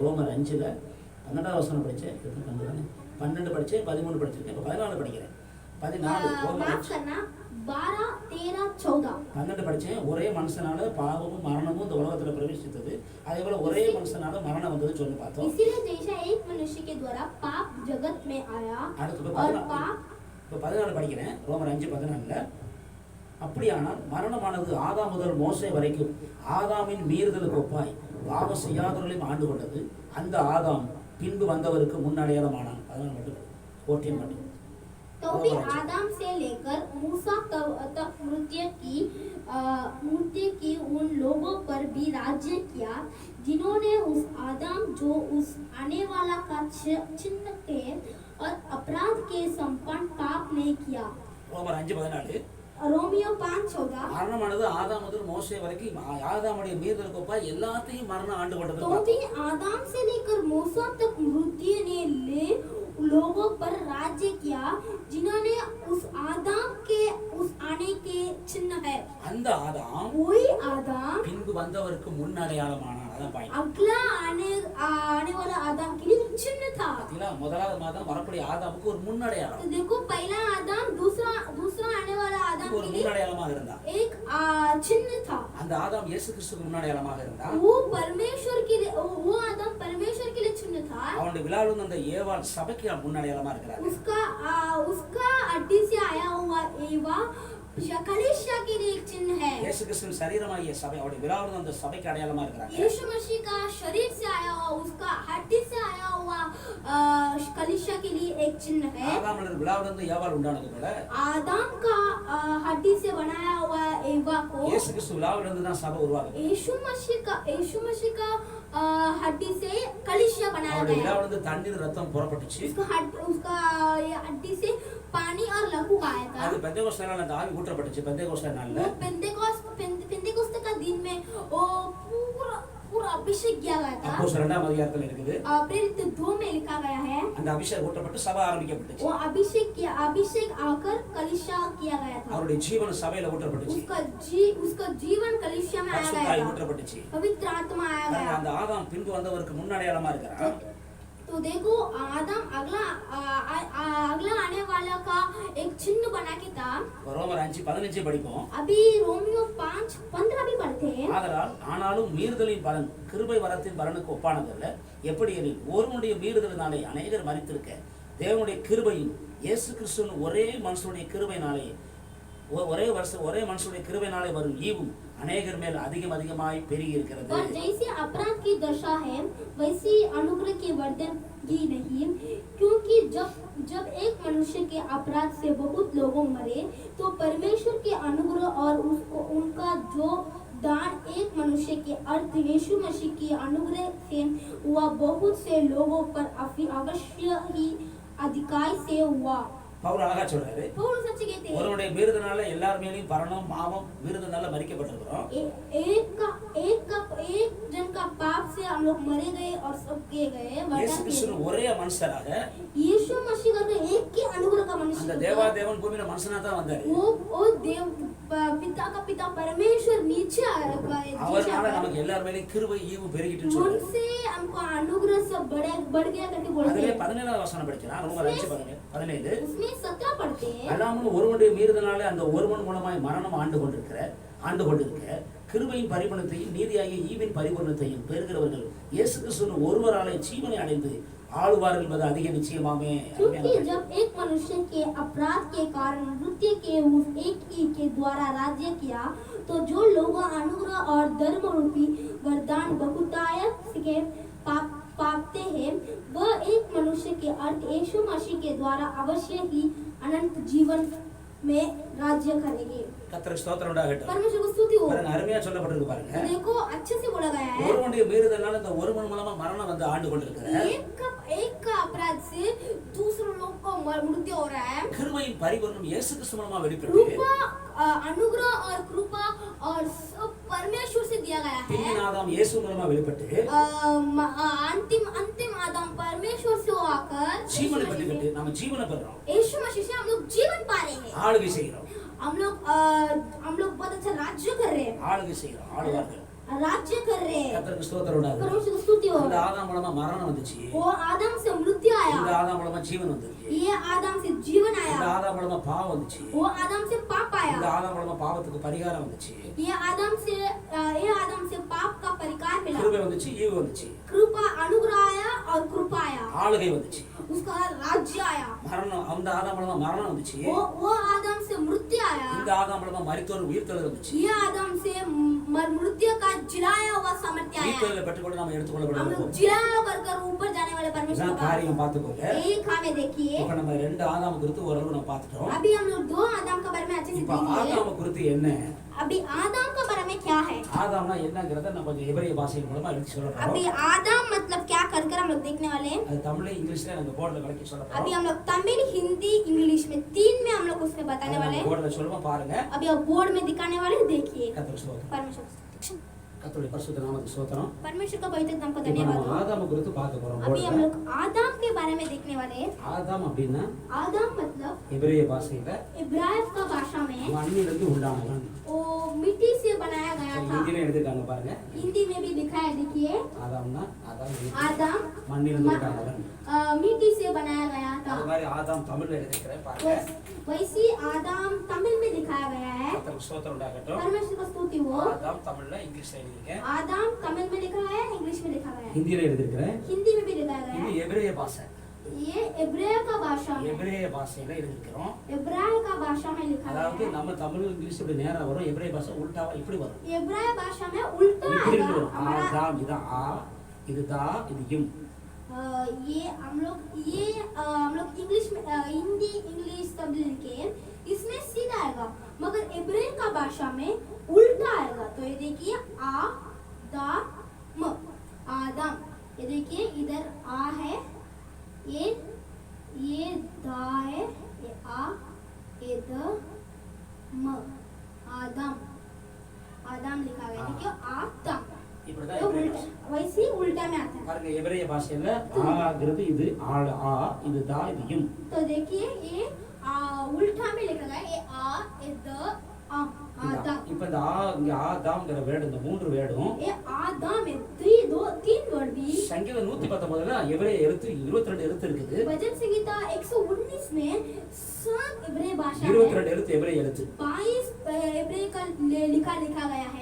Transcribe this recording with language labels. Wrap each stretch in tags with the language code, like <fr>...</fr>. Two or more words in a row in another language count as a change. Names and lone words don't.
<ta>ரோமர் 5ல் 12வது வசனம் படித்தேன். 12 படித்தேன், 13 படிச்சிருக்கேன். இப்போ 14 படிக்கிறேன். 14 12 படித்தேன். ஒரே மனுஷனால பாவமும் மரணமும் இந்த உலகத்தில் பிரவேசித்தது. அதே போல ஒரே மனுஷனால மரணம் வந்தது சொல்லி பார்த்தோம்.</ta> <hi>इसीलिए जैसा एक मनुष्य के द्वारा पाप जगत में आया और पाप</hi> <ta>இப்போ 14 படிக்கிறேன். ரோமர் 5:14 அப்படியானால் மரணமானது ஆதாம் முதல் மோசே வரைக்கும் ஆதாமின் மீறுதலுக்கு ஒப்பாய் பாவம் செய்யாதவர்களையும் ஆண்டு கொண்டது. அந்த ஆதாம் பின்பு வந்தவருக்கு முன்னடையாளமானான். அதனால் மட்டும் 14 மட்டும்.</ta> <hi>तो भी आदम से लेकर मूसा तक मृत्यु की उन लोगों पर भी राज्य किया जिन्होंने उस आदम जो उस आने वाला का चिन्ह थे और अपराध के संपन्न पाप नहीं किया।</hi> <ta>ரோமர் 5:14</ta> <hi>रोमियो 5:14</hi> <ta>மரணமானது ஆதாம் முதல் மோசே வரைக்கும் ஆதாமுடைய மீறுதலுக்கு ஒப்பாய் எல்லாத்தையும் மரணம் ஆண்டு கொண்டது.</ta> <hi>तो भी आदम से लेकर मूसा तक मृत्यु ने लोगों पर राज्य किया जिन्होंने उस आदम के उस आने के चिन्ह है।</hi> <ta>அந்த ஆதாம்</ta> <hi>वही आदम</hi> <ta>பின்பு வந்தவருக்கு முன்னடையாளமானான். அதான் பாயிண்ட்.</ta> <hi>अगला आने वाला आदम के लिए चिन्ह था।</hi> <ta>பாத்தீங்களா? முதலாவது மாதம் வரக்கூடிய ஆதாமுக்கு ஒரு முன்னடையாளம்.</ta> <hi>तो देखो पहला आदम दूसरा आने वाला आदम</hi> <ta>ஒரு</ta> <hi>के लिए</hi> <ta>முன்னடையாளமாக இருந்தான்.</ta> <hi>एक चिन्ह था।</hi> <ta>அந்த ஆதாம் இயேசு கிறிஸ்துவுக்கு முன்னடையாளமாக இருந்தான்.</ta> <hi>वो परमेश्वर के लिए वो आदम परमेश्वर के लिए चिन्ह था।</hi> <ta>அவனுடைய விழாவில் அந்த ஏவாள் சபைக்கு முன்னடையாளமா இருக்கிறார்.</ta> <hi>उसका अड्डी से आया हुआ एवा कलीसिया के लिए एक चिन्ह है।</hi> <ta>இயேசு கிறிஸ்துவின் சரீரமாகிய சபை அவருடைய விழாவில் அந்த சபைக்கு அடையாளமா இருக்கிறார்.</ta> <hi>यीशु मसीह का शरीर से आया हुआ उसका हड्डी से आया हुआ कलीसिया के लिए एक चिन्ह है।</hi> <ta>ஆதாமின் விழாவில் இருந்து ஏவாள் உண்டானது போல</ta> <hi>आदम का हड्डी से बनाया हुआ एवा को</hi> <ta>இயேசு கிறிஸ்து விழாவில் இருந்து தான் சபை உருவாகுது.</ta> <hi>यीशु मसीह का हड्डी से कलीसिया बनाया</hi> <ta>அவருடைய</ta> <hi>गया।</hi> <ta>விழாவில் இருந்து தண்ணீர் ரத்தம் புறப்பட்டுச்சு.</ta> <hi>उसका हड्डी से पानी और लहू आया था।</hi> <ta>அது பெந்தேகோஸ்தே நாள்ல அந்த ஆவி ஊற்றப்பட்டுச்சு. பெந்தேகோஸ்தே நாள்ல</ta> <hi>पेंतेकोस्त का दिन में वो पूरा अभिषेक किया गया था।</hi> <ta>அப்போஸ்தலர் 2ஆம் அதிகாரத்துல இருக்குது.</ta> <hi>प्रेरित 2 में लिखा गया है।</hi> <ta>அந்த அபிஷேகம் ஊற்றப்பட்டு சபை ஆரம்பிக்கப்பட்டுச்சு.</ta> <hi>वो अभिषेक आकर कलीसिया किया गया था।</hi> <ta>அவருடைய ஜீவன் சபையில ஊற்றப்பட்டுச்சு.</ta> <hi>उसका जीवन कलीसिया में आया</hi> <ta>பரிசுத்த</ta> <hi>गया</hi> <ta>ஆவி</ta> <hi>था।</hi> <ta>ஊற்றப்பட்டுச்சு.</ta> <hi>पवित्र आत्मा आया गया।</hi> <ta>அந்த ஆதாம் பின்பு வந்தவருக்கு முன்னடையாளமா இருக்கிறான்.</ta> <hi>तो देखो आदम अगला आने वाला का एक चिन्ह बना मना किताब</hi> <ta>ரோமர் 5:15 படிப்போம்.</ta> <hi>अभी रोमियो 5:15 भी पढ़ते हैं।</hi> <ta>ஆதலால் ஆனாலும் மீறுதலின் பலன் கிருபை வரத்தின் பலனுக்கு ஒப்பானதல்ல. எப்படி எனில் ஒருவனுடைய மீறுதலினாலே அநேகர் மரித்திருக்க தேவனுடைய கிருபையும் இயேசு கிறிஸ்துவின் ஒரே மனுஷனுடைய கிருபையினாலே ஒரே மனுஷனுடைய கிருபையினாலே வரும் ஈவும் அநேகர் மேல் அதிகமாய் பெருகி இருக்கிறது.</ta> <hi>और जैसे अपराध की दशा है वैसी अनुग्रह की वर्धन की नहीं, क्योंकि जब एक मनुष्य के अपराध से बहुत लोग मरे तो परमेश्वर के अनुग्रह और उसको उनका जो दान एक मनुष्य के अर्थ यीशु मसीह की अनुग्रह से हुआ बहुत से लोगों पर अवश्य ही अधिकार से हुआ।</hi> <ta>பவுல் அழகா சொல்றாரு.</ta> <hi>பவுல் सच कहते हैं</hi> <ta>ஒருவனுடைய மீறுதனால எல்லார் மேலயும் பரணம் பாவம் மீறுதனால மரிக்கப்பட்டிருக்கிறோம்.</ta> <hi>एक जन का पाप से हम लोग मरे गए और सब किए गए।</hi> <ta>இயேசு கிறிஸ்து ஒரே மனுஷராக</ta> <hi>यीशु मसीह का एक ही अनुग्रह का मनुष्य</hi> <ta>அந்த தேவாதேவன் பூமியில மனுஷனா தான் வந்தாரு.</ta> <hi>वो देव पिता का पिता परमेश्वर नीचे आया।</hi> <ta>அவரால நமக்கு எல்லார் மேலயும் கிருபை ஈவு பெருகிட்டுன்னு சொல்றாரு.</ta> <hi>उनसे हमको अनुग्रह सब बढ़ गया करके बोलते हैं।</hi> <ta>அதுல 17வது வசனம் படிக்கலாம். ரோமர் 5:17</ta> <hi>उसमें 17 पढ़ते हैं।</hi> <ta>அல்லாமல் ஒருவனுடைய மீறுதனாலே அந்த ஒருவன் மூலமாய் மரணம் ஆண்டு கொண்டிருக்க கிருபையின் பரிபூரணத்தையும் நீதியாகிய ஈவின் பரிபூரணத்தையும் பெறுகிறவர்கள் இயேசு கிறிஸ்துவின் ஒருவராலே ஜீவனை அடைந்து ஆளுவார்கள் என்பது அதிக நிச்சயமாமே।</ta> <hi>क्योंकि जब एक मनुष्य के अपराध के कारण मृत्यु के उस एक ही के द्वारा राज्य किया तो जो लोग अनुग्रह और धर्म रूपी वरदान बहुतायत के पाते हैं वह एक मनुष्य के अर्थ यीशु मसीह के द्वारा अवश्य ही अनंत जीवन में राज्य करेंगे।</hi> <ta>கர்த்தருக்கு ஸ்தோத்திரம் உண்டாகட்டும்।</ta> <hi>परमेश्वर को स्तुति हो।</hi> <ta>பாருங்க அருமையா சொல்லப்பட்டிருக்கு பாருங்க।</ta> <hi>देखो अच्छे से बोला गया है।</hi> <ta>ஒருவனுடைய மீறுதலால அந்த ஒருவன் மூலமா மரணம் வந்து ஆண்டு கொண்டிருக்கிறது।</ta> <hi>एक का अपराध से दूसरे लोग को मृत्यु हो रहा है।</hi> <ta>கிருபையின் பரிபூரணம் இயேசு கிறிஸ்து மூலமா வெளிப்பட்டு</ta> <hi>कृपा अनुग्रह और कृपा और सब परमेश्वर से दिया गया है।</hi> <ta>பின்ன ஆதாம் இயேசு மூலமா வெளிப்பட்டு</ta> <hi>अंतिम आदम परमेश्वर से आकर</hi> <ta>ஜீவனை பெற்றுக்கிட்டு நாம ஜீவனை பெறறோம்।</ta> <hi>यीशु मसीह से हम लोग जीवन पा रहे हैं।</hi> <ta>ஆளுகை செய்கிறோம்।</ta> <hi>हम लोग बहुत अच्छा राज्य कर रहे हैं।</hi> <ta>ஆளுகை செய்கிறோம்। ஆளுவார்கள்</ta> <hi>राज्य कर रहे हैं।</hi> <ta>கர்த்தருக்கு ஸ்தோத்திரம் உண்டாகட்டும்।</ta> <hi>परमेश्वर को स्तुति हो।</hi> <ta>இந்த ஆதாம் மூலமா மரணம் வந்துச்சு।</ta> <hi>वो आदम से मृत्यु आया।</hi> <ta>இந்த ஆதாம் மூலமா ஜீவன் வந்துச்சு।</ta> <hi>ये आदम से जीवन</hi> <ta>இந்த</ta> <hi>आया।</hi> <ta>ஆதாம் மூலமா பாவம் வந்துச்சு।</ta> <hi>वो आदम से पाप आया।</hi> <ta>இந்த ஆதாம் மூலமா பாவத்துக்கு பரிகாரம் வந்துச்சு।</ta> <hi>ये आदम से पाप का परिकार मिला।</hi> <ta>கிருபை வந்துச்சு, ஈவு வந்துச்சு।</ta> <hi>कृपा अनुग्रह आया और कृपा आया।</hi> <ta>ஆளுகை வந்துச்சு।</ta> <hi>उसका राज्य आया।</hi> <ta>மரணம் அந்த ஆதாம் மூலமா மரணம் வந்துச்சு।</ta> <hi>वो आदम से मृत्यु आया।</hi> <ta>இந்த ஆதாம் மூலமா மரித்தோர் உயிர்த்தெழுதல் வந்துச்சு।</ta> <hi>ये आदम से मृत्यु का जिलाया हुआ सामर्थ्य आया।</hi> <ta>உயிர்த்தெழுதலை பெற்றுக்கொண்டு நாம</ta> <hi>हम</hi> <ta>எடுத்துக்கொள்ளப்படுவோம்।</ta> <hi>लोग जिलाया कर ऊपर जाने वाले परमेश्वर</hi> <ta>இதான்</ta> <hi>का</hi> <ta>காரியம் பார்த்துக்கோங்க।</ta> <hi>एक हमें देखिए।</hi> <ta>இப்ப நம்ம ரெண்டு ஆதாம் குறித்து ஓரளவு நம்ம பார்த்துட்டோம்।</ta> <hi>अभी हम लोग दो आदम के बारे में अच्छे से</hi> <ta>இப்ப</ta> <hi>देखेंगे।</hi> <ta>ஆதாம் குறித்து என்ன?</ta> <hi>अभी आदम के बारे में क्या है?</hi> <ta>ஆதாம்னா என்னங்கறத நம்ம கொஞ்சம் எபிரேய பாஷையின் மூலமா எடுத்து சொல்றோம்।</ta> <hi>अभी आदम मतलब क्या कर हम लोग देखने वाले हैं।</hi> <ta>அது தமிழ்ல இங்கிலீஷ்ல நம்ம போர்டுல கலக்கி சொல்றோம்।</ta> <hi>अभी हम लोग तमिल हिंदी इंग्लिश में तीन में हम लोग उसमें बताने वाले हैं।</hi> <ta>போர்டுல சொல்லுமா பாருங்க।</ta> <hi>अभी आप बोर्ड में दिखाने वाले हैं, देखिए।</hi> <ta>கர்த்தருக்கு ஸ்தோத்திரம்।</ta> <hi>परमेश्वर</hi> <ta>கர்த்தருடைய பரிசுத்த நாமத்துக்கு ஸ்தோத்திரம்।</ta> <hi>परमेश्वर का पवित्र नाम को</hi> <ta>இப்ப</ta> <hi>धन्यवाद</hi> <ta>நம்ம</ta> <hi>हो।</hi> <ta>ஆதாம் குறித்து பார்க்க போறோம்</ta> <hi>अभी हम</hi> <ta>போர்டுல।</ta> <hi>लोग आदम के बारे में देखने वाले हैं।</hi> <ta>ஆதாம் அப்படினா</ta> <hi>आदम मतलब</hi> <ta>எபிரேய பாஷையில</ta> <hi>इब्राहिम का भाषा में</hi> <ta>மண்ணிலிருந்து உண்டானவன்।</ta> <hi>वो मिट्टी से बनाया गया था।</hi> <ta>ஹிந்தில எடுத்துக்காங்க பாருங்க।</ta> <hi>हिंदी में भी लिखा है, देखिए।</hi> <ta>ஆதாம்னா ஆதாம்</ta> <hi>आदम</hi> <ta>மண்ணிலிருந்து உண்டானவன்।</ta> <hi>मिट्टी से बनाया गया था।</hi> <ta>அது மாதிரி ஆதாம் தமிழ்ல எடுத்துக்கிறேன் பாருங்க।</ta> <hi>वैसी आदम तमिल में दिखाया गया है।</hi> <ta>கர்த்தருக்கு ஸ்தோத்திரம் உண்டாகட்டும்।</ta> <hi>परमेश्वर का स्तुति हो।</hi> <ta>ஆதாம் தமிழ்ல இங்கிலீஷ்ல எழுதிருக்கேன்।</ta> <hi>आदम तमिल में लिखा है, इंग्लिश में लिखा गया है।</hi> <ta>ஹிந்தில எழுதிருக்கேன்।</ta> <hi>हिंदी में भी लिखा गया</hi> <ta>இது</ta> <hi>है।</hi> <ta>எபிரேய பாஷை।</ta> <hi>ये इब्राय का भाषा में,</hi> <ta>எபிரேய பாஷையில எழுதிருக்கிறோம்।</ta> <hi>इब्राय का भाषा में लिखा गया</hi> <ta>அதாவது</ta> <hi>है।</hi> <ta>நம்ம தமிழ் இங்கிலீஷ் இப்படி நேரா வரும், எபிரேய பாஷை உல்டாவா இப்படி வரும்।</ta> <hi>इब्राय भाषा में उल्टा</hi> <ta>இப்படி</ta> <hi>आएगा</hi> <ta>வரும்।</ta> <hi>हमारा।</hi> <ta>ஆதாம் இது ஆ, இது தா, இது இம்।</ta> <hi>ये हम लोग इंग्लिश में हिंदी इंग्लिश सब लिखे इसमें सीधा आएगा, मगर इब्राय का भाषा में उल्टा आएगा। तो ये देखिए आ दा म आदम। ये देखिए इधर आ है, ये दा है, ये आ, ये द म आदम। आदम लिखा गया, देखिए आदम।</hi> <ta>இப்படிதான்</ta> <hi>तो</hi> <ta>எபிரேய</ta> <hi>उल्टा,</hi> <ta>பாஷை।</ta> <hi>वैसे ही उल्टा में आता है।</hi> <ta>பாருங்க எபிரேய பாஷையில ஆங்கிறது இது ஆள் ஆ, இது தா, இது இம்।</ta> <hi>तो देखिए ये उल्टा में लिखा गया, ये आ, ये द, आदाम</hi> <ta>இப்போ இந்த இங்க ஆதாம்ங்கிற வேர்டு இந்த மூன்று வேர்டும்</ta> <hi>ये आदाम में तीन वर्ड भी</hi> <ta>சங்கீதம் 119ல எபிரேய எழுத்து 22 எழுத்து இருக்குது.</ta> <hi>भजन संहिता 119 में सब इब्रानी भाषा है</hi> <ta>22 எழுத்து எபிரேய எழுத்து.</ta> <hi>22 इब्रानी का लिखा गया है.</hi>